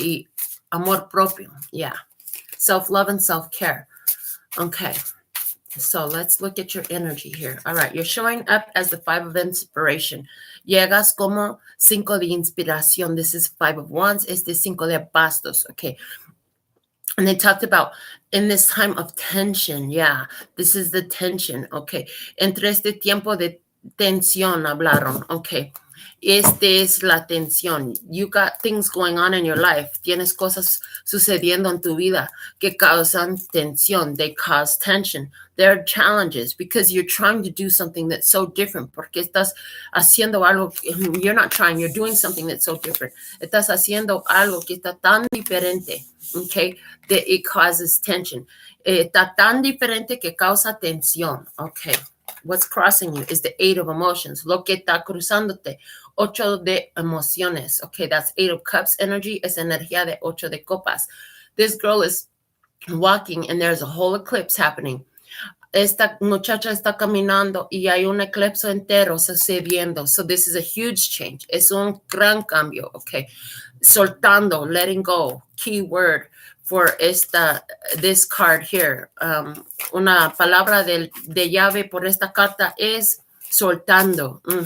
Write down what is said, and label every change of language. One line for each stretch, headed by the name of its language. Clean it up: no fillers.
Spanish: Y amor propio, yeah.
English: Self-love and self-care, okay. So let's look at your energy here. All right, you're showing up as the 5 of inspiration.
Spanish: Llegas como 5 de inspiración.
English: This is 5 of wands.
Spanish: Este 5 de bastos, okay.
English: And they talked about in this time of tension. Yeah, this is the tension, okay.
Spanish: Entre este tiempo de tensión hablaron, okay. Es la tensión.
English: You got things going on in your life.
Spanish: Tienes cosas sucediendo en tu vida que causan tensión.
English: They cause tension. There are challenges because you're trying to do something that's so different.
Spanish: Porque estás haciendo algo.
English: You're not trying. You're doing something that's so different.
Spanish: Estás haciendo algo que está tan diferente.
English: Okay, that it causes tension.
Spanish: Está tan diferente que causa tensión.
English: Okay. What's crossing you is the 8 of emotions.
Spanish: Lo que está cruzándote. 8 de emociones.
English: Okay, that's 8 of cups energy.
Spanish: Es energía de 8 de copas.
English: This girl is walking and there's a whole eclipse happening.
Spanish: Esta muchacha está caminando y hay un eclipse entero sucediendo.
English: So this is a huge change.
Spanish: Es un gran cambio.
English: Okay.
Spanish: Soltando,
English: letting go. Key word for this card here.
Spanish: Una palabra de llave por esta carta es soltando.